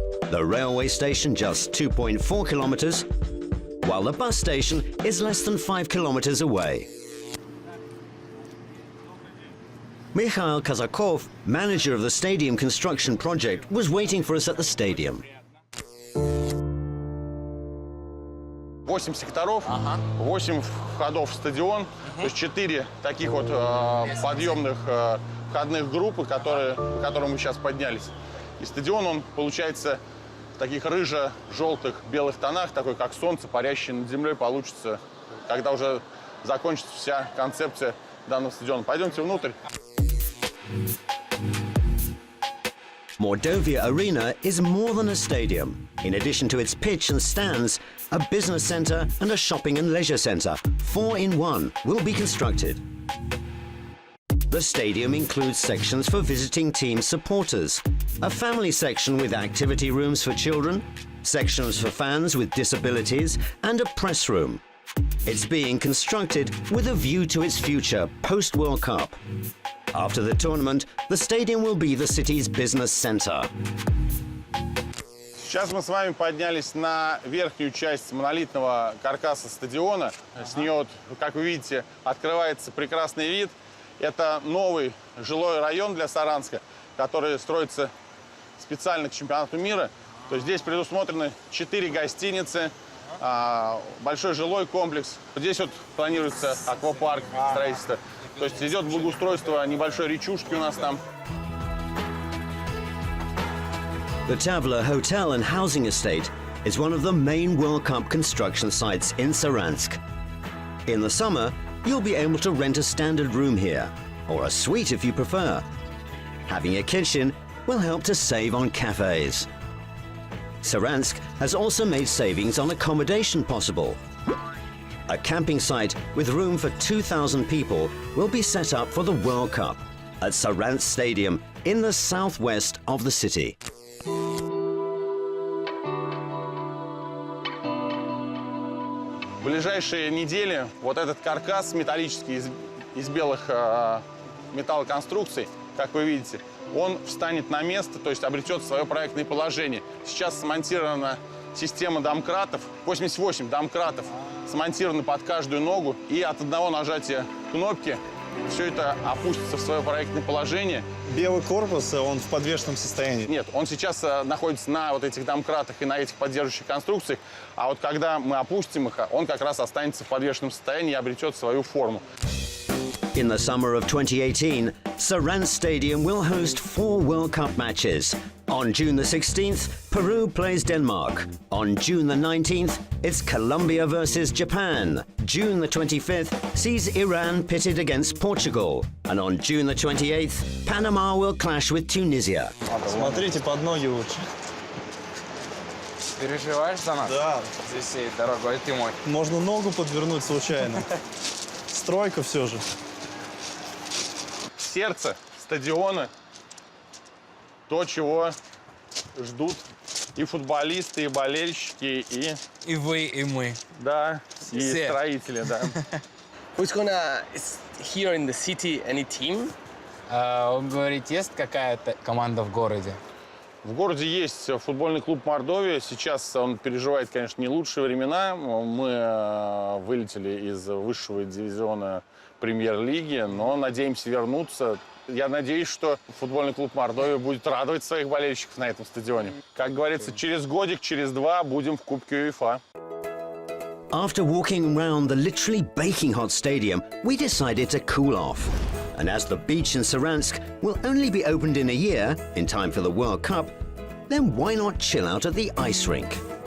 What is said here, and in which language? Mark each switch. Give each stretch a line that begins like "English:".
English: The railway station just 2.4 kilometers, while the bus station is less than 5 kilometers away. Mikhail Kazakov, manager of the stadium construction project, was waiting for us at the stadium.
Russian: 8 секторов, 8 входов в стадион, то есть 4 таких вот подъемных входных группы, по которым мы сейчас поднялись. И стадион, он получается в таких рыжо-желтых белых тонах, такой как солнце, парящее над землей, получится, когда уже закончится вся концепция данного стадиона. Пойдемте внутрь.
English: Mordovia Arena is more than a stadium. In addition to its pitch and stands, a business centre and a shopping and leisure centre, 4 in 1, will be constructed. The stadium includes sections for visiting team supporters, a family section with activity rooms for children, sections for fans with disabilities, and a press room. It's being constructed with a view to its future post-World Cup. After the tournament, the stadium will be the city's business center.
Russian: Сейчас мы с вами поднялись на верхнюю часть монолитного каркаса стадиона. С нее, вот, как вы видите, открывается прекрасный вид. Это новый жилой район для Саранска, который строится специально к чемпионату мира. То есть здесь предусмотрены 4 гостиницы, большой жилой комплекс. Здесь вот планируется аквапарк строительства. То есть идет благоустройство небольшой речушки у нас там.
English: The Tavla Hotel and Housing Estate is one of the main World Cup construction sites in Saransk. In the summer, you'll be able to rent a standard room here, or a suite if you prefer. Having a kitchen will help to save on cafes. Saransk has also made savings on accommodation possible. A camping site with room for 2,000 people will be set up for the World Cup at Saransk Stadium in the southwest of the city.
Russian: В ближайшие недели вот этот каркас металлический из белых металлоконструкций, как вы видите, он встанет на место, то есть обретет свое проектное положение. Сейчас смонтирована система домкратов, 88 домкратов смонтированы под каждую ногу, и от одного нажатия кнопки все это опустится в свое проектное положение. Белый корпус, он в подвешенном состоянии. Нет, он сейчас находится на вот этих домкратах и на этих поддерживающих конструкциях, а вот когда мы опустим их, он как раз останется в подвешенном состоянии и обретет свою форму.
English: In the summer of 2018, Saransk Stadium will host 4 World Cup matches. On June the 16th, Peru plays Denmark. On June the 19th, it's Colombia versus Japan. June the 25th sees Iran pitted against Portugal. And on June the 28th, Panama will clash with Tunisia.
Russian: Смотрите под ноги лучше. Переживаешь за нас? Да. Здесь всей дорогой ты мой. Можно ногу подвернуть случайно. Стройка все же. Сердце стадиона, то, чего ждут и футболисты, и болельщики, И вы, и мы. да, и Все. строители, да.
English: Who's gonna is here in the city any team?
Russian: Он говорит, есть какая-то команда в городе? В городе есть футбольный клуб «Мордовия». Сейчас он переживает, конечно, не лучшие времена. Мы вылетели из высшего дивизиона премьер-лиги, но надеемся вернуться. Я надеюсь, что футбольный клуб «Мордовия» будет радовать своих болельщиков на этом стадионе. Как говорится, через годик, через два будем в Кубке УЕФА.
English: After walking around the literally baking hot stadium, we decided to cool off. And as the beach in Saransk will only be opened in a year, in time for the World Cup, then why not chill out at the ice rink?